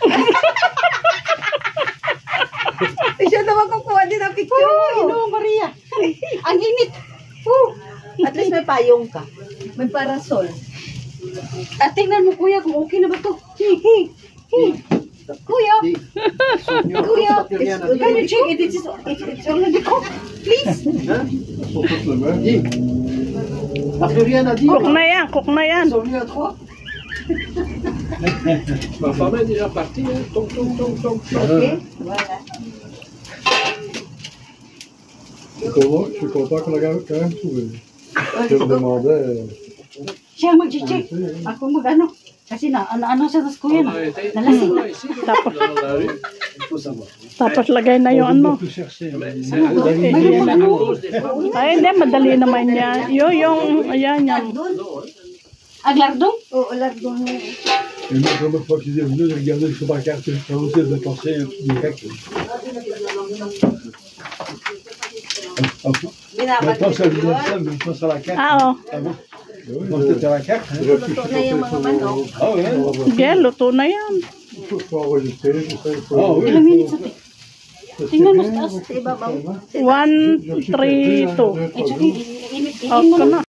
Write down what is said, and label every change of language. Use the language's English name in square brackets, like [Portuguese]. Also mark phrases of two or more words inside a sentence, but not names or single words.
[Filipino] Siya naman kukuha din ang picture. Ino, Maria. Ang init. At least may payong ka. May parasol. At tingnan mo, kuya, kung okay na ba ito. Kuya, [English] can you check it? It's already cooked. Please. [Filipino] Cook na yan. [French] Ma femme est déjà partie, hein. Tong. Okay? Voilà. Je suis content qu'on l'a quand même trouvé. Je me demandais. [Filipino] Siya mag-check. Ako mag-ano. Kasi ano siya sa kuya na. Nalasing na. Tapos lagay na yung ano. Ay, hindi, madali naman yan. Ayan yan. Aglardong? Oo, lardong na. [French] Et moi, la première fois qu'ils est venu, j'ai regardé sur ma carte, je pensais de passer direct. Maintenant, ça vient ça, mais pas sur la carte. [Filipino] Oo. [French] Quand c'était sur la carte, hein. [Filipino] Luto na yung mga manok. [French] Ah ouais. [Filipino] Sige, luto na yan. [French] Il faut enregistrer tout ça. Ah oui. [English] Ilang minutes [Filipino] natin? Tingnan mo sa taas. Sa ibabaw. 1, 3, 2. Ay, tsaka init Off mo ka na. na.